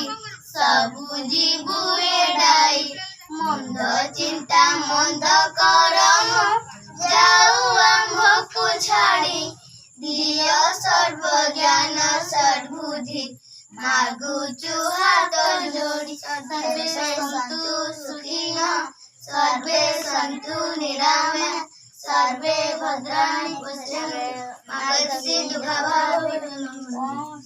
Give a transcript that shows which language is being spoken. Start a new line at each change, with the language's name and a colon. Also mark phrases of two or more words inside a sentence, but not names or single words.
Odia: ସବୁ ଜୀବୁ ଏଡ଼ାଇ ମନ୍ଦ ଚିନ୍ତା ମନ୍ଦ କରମ ଯାଉ ଆମ୍ଭକୁ ଛାଡ଼ି ଦିଅ ସର୍ବ ଜ୍ଞାନ ସଦ୍ବୁଦ୍ଧି ମାଗୁଚୁ ହାତ ଯୋଡ଼ି
Sanskrit: सर्वे सन्तु सुखिनः सर्वे सन्तु निरामया सर्वे भद्राणि पश्यन्तु मा कश्चित् दुःखभाग् भवेत्।